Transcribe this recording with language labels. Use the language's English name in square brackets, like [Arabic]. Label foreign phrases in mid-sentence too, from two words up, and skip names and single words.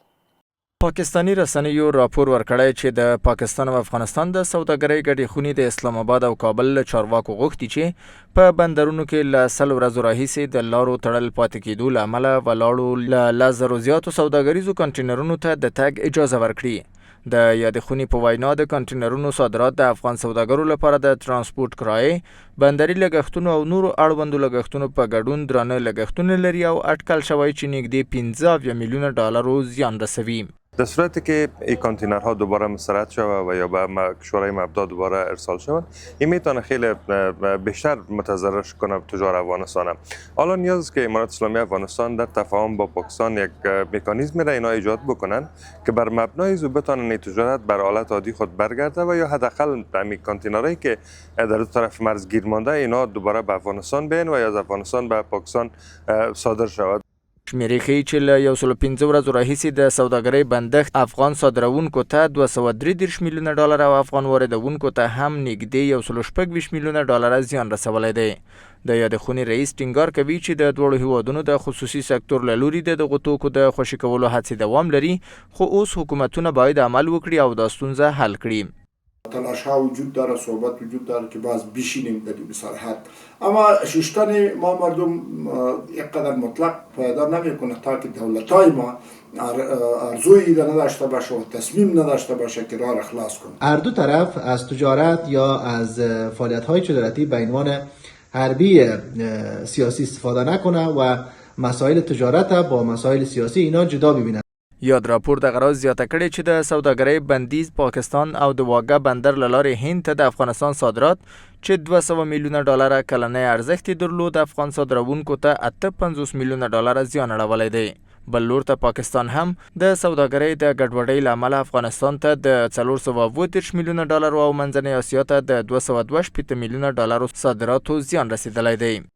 [Pashto] پاکستانی رسنیو راپور ورکړی چې د پاکستان او افغانستان د سوداګرۍ ګډې خونې د اسلام آباد او کابل له چارواکو غوښتي چې په بندرونو کې له 100 ورځو راهیسې د لارو تړل پاتې کېدو له امله ولاړو له 10,000 زیاتو سوداګریزو کانټینرونو ته د تګ اجازه ورکړي. د یادې خونې په وینا د کانټینرونو صادرات د افغان سوداګرو لپاره د ترانسپورت کرایې، بندري لګښتونو او نورو اړوندو لګښتونو په ګډون درانه لګښتونه لري او اټکل شوی چې نږدې 15 میلیون ډالرو زیان رسوي. [Persian] در صورتی که این کانتینرها دوباره مسترد شود و یا به کشورهای مبدا دوباره ارسال شود، این میتونه خیلی بیشتر متضرر کنه تجار افغانستان. حالا نیاز است که امارات اسلامی افغانستان در تفاهم با پاکستان یک مکانیزمی را اینا ایجاد بکنن که بر مبنای او بتونن تجارت بر حالت عادی خود برگرده و یا حداقل همین کانتینرهایی که در دو طرف مرز گیر مانده اینا دوباره به افغانستان بیان و یا از افغانستان به پاکستان صادر شود. [Pashto] شمیرې ښیي چې له 115 ورځو راهیسې د سوداګرۍ بندښت افغان صادروونکو ته 233 میلیونه ډالر او افغان واردوونکو ته هم نږدې 126 میلیونه ډالر زیان رسولی دی. د یادې خونې رئیس ټینګار کوي چې د دواړو هیوادونو د خصوصي سکتور له لوري د دغو توکو د خوشي کولو هڅې دوام لري، خو اوس حکومتونه باید عمل وکړي او دا ستونزه حل کړي. [Persian] تلاش ها وجود داره، صحبت وجود داره که باز بشینیم در این صراحت، اما ششتن ما مردم یک قدر مطلق پایدار نمیکنه تا که دولتای ما ارزویی نداشته باشه و تصمیم نداشته باشه که راه را خلاص کنه. هر دو طرف از تجارت یا از فعالیت‌های تجارتی به عنوان حربی سیاسی استفاده نکنه و مسائل تجارت با مسائل سیاسی اینا جدا ببینن. [Pashto] یاد راپور دغه راز زیاته کړې چې د سوداګرۍ بندیز پاکستان او د واګه بندر له لارې هند ته د افغانستان صادرات چې 200 میلیونه ډالر کلنی ارزښت درلود افغان صادروونکو ته 58 میلیونه ډالر زیان اړولی دی. بل لور ته پاکستان هم د سوداګرۍ د ګډوډۍ له امله افغانستان ته د 430 میلیونه ډالر او منځنۍ اسیا ته د 228 میلیونه ډالر صادراتو زیان رسیدلی دی.